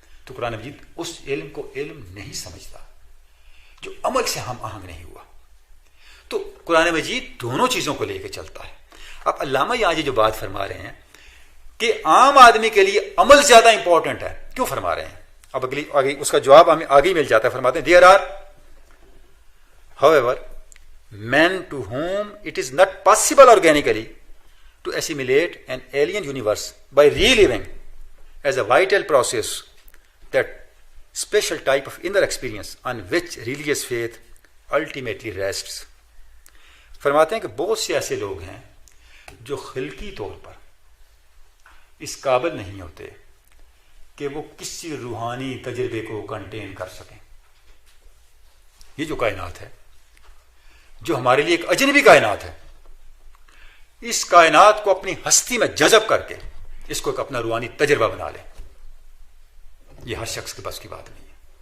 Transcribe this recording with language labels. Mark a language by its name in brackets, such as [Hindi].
[Hindi] तो कुरान मजीद उस इल्म को इल्म नहीं समझता जो अमल से हम आहंग नहीं हुआ। तो कुरान मजीद दोनों चीजों को लेकर चलता है। अब अल्लामा यहां जो बात फरमा रहे हैं कि आम आदमी के लिए अमल ज्यादा इंपॉर्टेंट है, क्यों फरमा रहे हैं? अब अगली आगे उसका जवाब हमें आगे मिल जाता है। फरमाते हैं, [English] There are however men to whom it is not possible organically to assimilate an alien universe by reliving as a vital process that special type of inner experience on which religious faith ultimately rests। [Hindi] फरमाते हैं कि बहुत से ऐसे लोग हैं जो खिल्की तौर पर इस काबिल नहीं होते कि वो किसी रूहानी तजर्बे को कंटेन कर सकें। ये जो कायनात है, जो हमारे लिए एक अजनबी कायनात है, इस कायनात को अपनी हस्ती में जज़ब करके इसको एक अपना रूहानी तजर्बा बना ले, यह हर शख्स के बस की बात नहीं है।